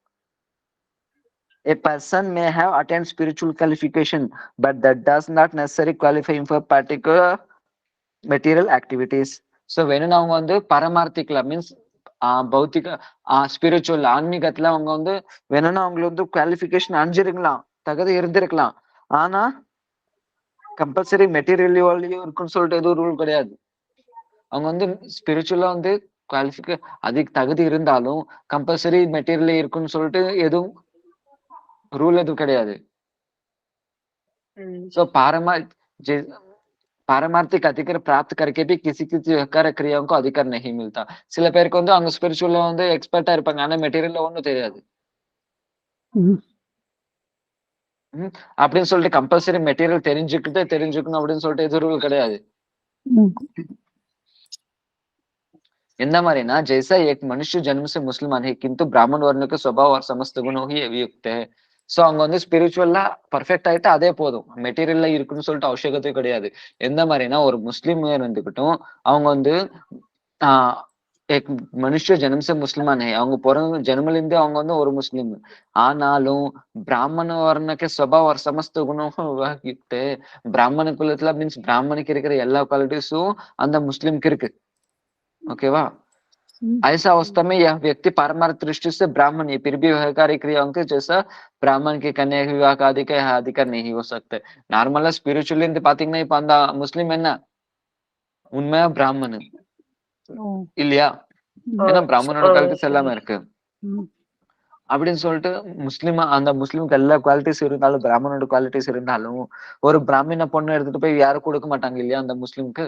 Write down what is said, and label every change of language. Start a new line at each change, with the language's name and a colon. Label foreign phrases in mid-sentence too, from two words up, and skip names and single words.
English: A person may have attained spiritual qualification, but that does not necessarily qualify him for particular material activities.
Tamil: So வேணும்னா அவங்க வந்து பரமார்த்திக்கல மீன்ஸ் பௌத்திக ஸ்பிரிச்சுவல் ஆன்மீகத்துல அவங்க வந்து வேணும்னா அவங்களுக்கு வந்து குவாலிஃபிகேஷன் அணிஞ்சிருக்கலாம், தகுதி இருந்திருக்கலாம். ஆனா கம்பல்சரி மெட்டீரியல்லையும் இருக்குன்னு சொல்லிட்டு எதுவும் ரூல் கிடையாது. அவங்க வந்து ஸ்பிரிச்சுவலா வந்து அதுக்கு தகுதி இருந்தாலும் கம்பல்சரி மெட்டீரியல் இருக்குன்னு சொல்லிட்டு எதுவும் ரூல் எதுவும் கிடையாது.
Hindi: सो पारमार्थिक अधिकार प्राप्त करके भी किसी किसी व्यवहार क्रियाओं को अधिकार नहीं मिलता.
Tamil: சில பேருக்கு வந்து அவங்க ஸ்பிரிச்சுவலா வந்து எக்ஸ்பர்ட்டா இருப்பாங்க, ஆனா மெட்டீரியல்ல ஒண்ணும் தெரியாது. அப்படின்னு சொல்லிட்டு கம்பல்சரி மெட்டீரியல் தெரிஞ்சுக்கணும் அப்படின்னு சொல்லிட்டு எது ரூல் கிடையாது. எந்த மாதிரினா
Hindi: जैसा एक मनुष्य जन्म से मुसलमान है किंतु ब्राह्मण वर्ण के स्वभाव और समस्त गुणों ही अभियुक्त है.
Tamil: சோ அவங்க வந்து ஸ்பிரிச்சுவலா பர்ஃபெக்ட் ஆயிட்டு அதே போதும், மெட்டீரியல்ல இருக்குன்னு சொல்லிட்டு அவசியகத்தை கிடையாது. எந்த மாதிரினா ஒரு முஸ்லீம் இருந்துகிட்டும் அவங்க வந்து மனுஷ ஜென்ம முஸ்லிமான அவங்க பிறந்த ஜென்மல இருந்து அவங்க வந்து ஒரு முஸ்லீம். ஆனாலும் பிராமண வர்ணக்கு
Hindi: स्वभाव और समस्त गुणों
Tamil: யுக்த, பிராமண குலத்துல மீன்ஸ் பிராமணுக்கு இருக்கிற எல்லா குவாலிட்டிஸும் அந்த முஸ்லிம்க்கு இருக்கு. ओकेवा?
Hindi: ऐसा अवस्था में यह व्यक्ति पारमार्थिक दृष्टि से ब्राह्मण है, फिर भी व्यवहारिक क्रियाओं के जैसा ब्राह्मण के कन्या विवाह का अधिकार नहीं हो सकते.
Tamil: நார்மலா ஸ்பிரிச்சுவலி இருந்து பாத்தீங்கன்னா இப்ப அந்த முஸ்லிம் என்ன உண்மையா பிராமணன் இல்லையா? ஏன்னா பிராமணோட குவாலிட்டிஸ் எல்லாமே இருக்கு. அப்படின்னு சொல்லிட்டு அந்த முஸ்லிமுக்கு எல்லா குவாலிட்டிஸ் இருந்தாலும் பிராமணோட குவாலிட்டிஸ் இருந்தாலும் ஒரு பிராமண பொண்ணு எடுத்துட்டு போய் யாரும் கொடுக்க மாட்டாங்க இல்லையா அந்த முஸ்லிமுக்கு?